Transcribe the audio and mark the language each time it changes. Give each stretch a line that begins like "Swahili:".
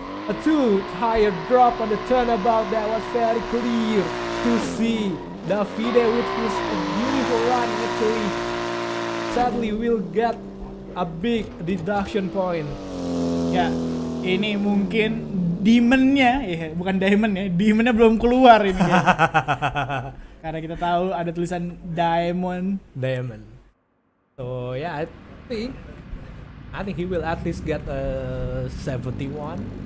English: A 2-tire drop on the turnabout. That was very clear to see. Davide with his beautiful run actually sadly will get a big deduction point.
Indonesian: Ya, ini mungkin demon-nya, bukan diamond ya, demon-nya belum keluar ini ya. Karena kita tahu ada tulisan diamond.
English: So yeah, I think he will at least get a 71.